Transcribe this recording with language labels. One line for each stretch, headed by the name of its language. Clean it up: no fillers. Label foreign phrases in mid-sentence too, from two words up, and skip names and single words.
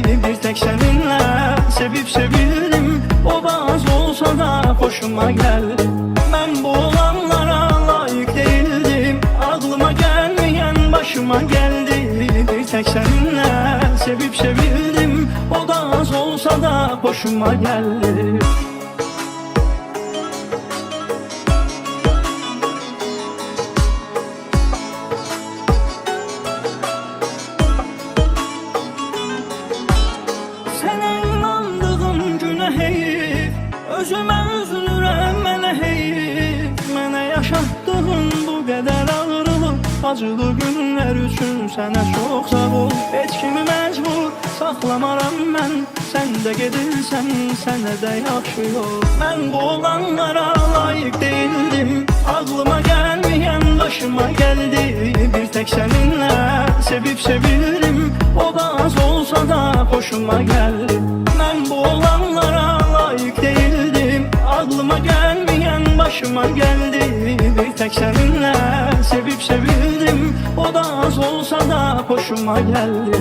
Turkish: Bir tek seninle sevip sevildim, o bazı olsa da hoşuma geldi. Ben bu olanlara layık değildim, aklıma gelmeyen başıma geldi. tek seninle sevip sevildim. O da az olsa da hoşuma geldi.
Azerbaijani: Sənə inandığım günə heyif, özümə üzülürəm mənə heyif. Mənə yaşatdığın bu qədər ağrılıq, acılı günlər üçün sənə çox sağ ol. Heç kimi məcbur saxlamaram mən, sən də gedirsən, sənə də yaxşı yol. Mən bu olanlara layiq değildim, ağlıma gəlməyən başıma gəldi.
Turkish: Bir tek seninle sevip sevildim, o da az olsa da hoşuma geldi. Ben bu olanlara layık değildim, aklıma gelmeyen başıma geldi. Bir tek seninle sevip sevildim, o da az olsa da hoşuma geldi.